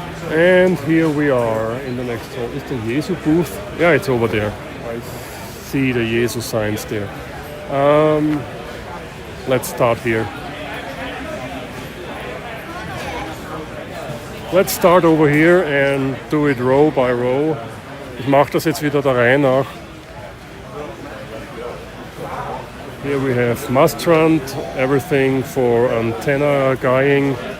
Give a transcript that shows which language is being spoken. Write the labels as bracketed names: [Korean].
[English] And here we are in the next hall. Is the Yaesu booth? Yeah, it's over there. I see the Yaesu signs there. Let's start here. Let's start over here and do it row by row. [German] Ich mache das jetzt wieder der Reihe nach. [English] Here we have Mastrand, everything for antenna guying.